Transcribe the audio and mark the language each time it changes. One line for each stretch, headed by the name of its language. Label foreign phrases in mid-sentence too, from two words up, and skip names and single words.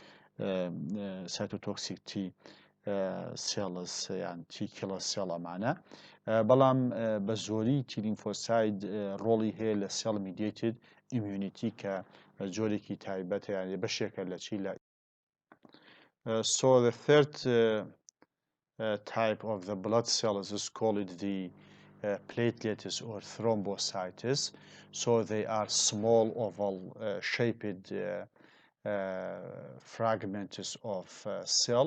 English: cytotoxic T cells یان T killer cells
Central Kurdish: بەڵام بە زۆری
English: T lymphocyte
Central Kurdish: ڕۆڵی هەیە لە
English: cell mediated immunity
Central Kurdish: کە جۆرێکی تایبەتە یان بەشێکە لە چی لە
English: So the third type of the blood cells is called the platelets or thrombocytes. So they are small oval shaped fragments of cell.